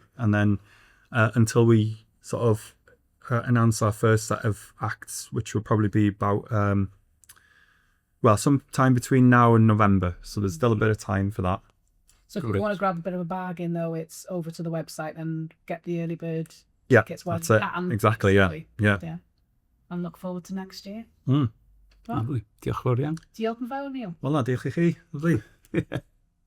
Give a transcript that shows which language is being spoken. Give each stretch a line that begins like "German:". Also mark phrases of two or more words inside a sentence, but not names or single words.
English: And then until we sort of announce our first set of acts, which will probably be about, sometime between now and November. So there's still a bit of time for that. So if you want to grab a bit of a bargain though, it's over to the website and get the early bird tickets. That's it. Exactly, yeah. And look forward to next year. Lovely.
Welsh: Diolch yn fawr iawn. Diolch yn fawr, Neal. Wel na, diolch i chi. Lovely.